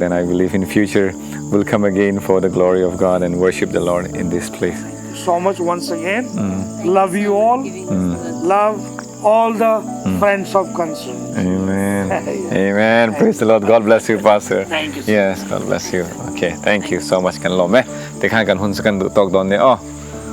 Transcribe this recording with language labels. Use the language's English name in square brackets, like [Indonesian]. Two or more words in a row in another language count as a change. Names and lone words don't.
[English] And I believe in future we'll come again for the glory of God and worship the Lord in this place. Thank you so much once again. Love you all. Love all the friends of concern. Amen. Amen. Praise the Lord. God bless you, Pastor. Thank you. Yes, God bless you. Okay, thank you so much [Mizo] kan lawm te khan kan hun kan tok don ne